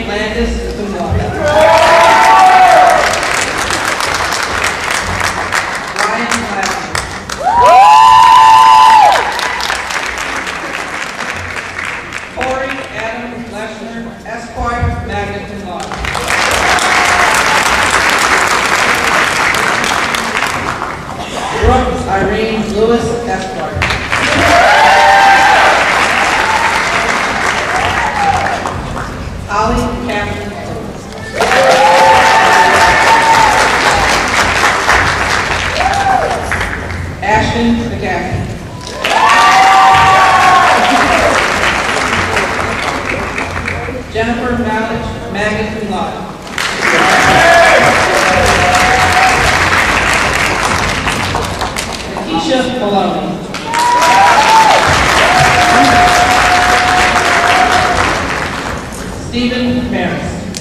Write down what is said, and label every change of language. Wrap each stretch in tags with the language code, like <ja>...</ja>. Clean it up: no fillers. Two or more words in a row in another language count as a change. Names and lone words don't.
<en>Landis,</en> <la>cum laude.</la> <en>Ryan Lashley. Corey Adam Leshner, Esquire,</en> <la>magna cum laude.</la> <en>Brooke Irene Lewis, Esquire. Holly Catherine Lewis. Ashton McCaffrey. Jennifer Malich,</en> <la>magna cum laude.</la> <en>Keisha Maloney. Stephen Maris.</en>